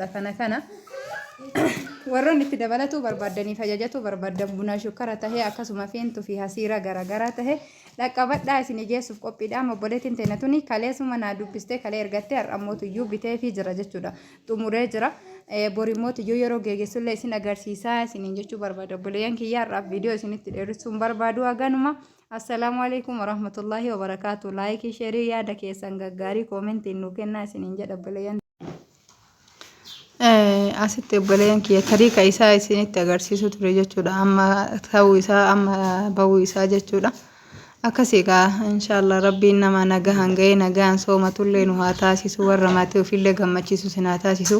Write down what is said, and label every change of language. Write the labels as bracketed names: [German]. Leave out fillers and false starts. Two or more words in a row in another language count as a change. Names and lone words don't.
[Oromo] Kana warroonni itti dabalatu barbaadaniif ajajatu barbaadan buna shukkara tahee akkasuma fiintuu fi hasiira garaagaraa tahee dhaqqabadhaa isin geessuuf qophiidha. Obboleettiin teenatuni kaleessuma naa dubbistee kalee ergattee har'ammootuyyuu bitee fi jira jechuudha. Xumuree jira. Borimootuyyuu yeroo geessullee isin agarsiisaa isiniin jechuu barbaada. Obboleeyyan kiyyaa har'aaf viidiyoo isinitti dheeressuun barbaadu haganuma. [Arabic] السلام عليكم ورحمة الله وبركاته. [Oromo] Laayikii sheerii yaada keessan gaggaarii koomentiin nu kennaa isiniin jedha obboleeyyan. Asitti obboleeyyan kiyya tariika isaa isinitti agarsiisu ture jechuudha. Amma ta'uu isaa amma bahuu isaa jechuudha. Akkasii gaa inshallah rabbiin nama nagahan ga'ee nagaan soomatullee nu haa taasisu warra maatii ofillee gammachiisu sin haa taasisu.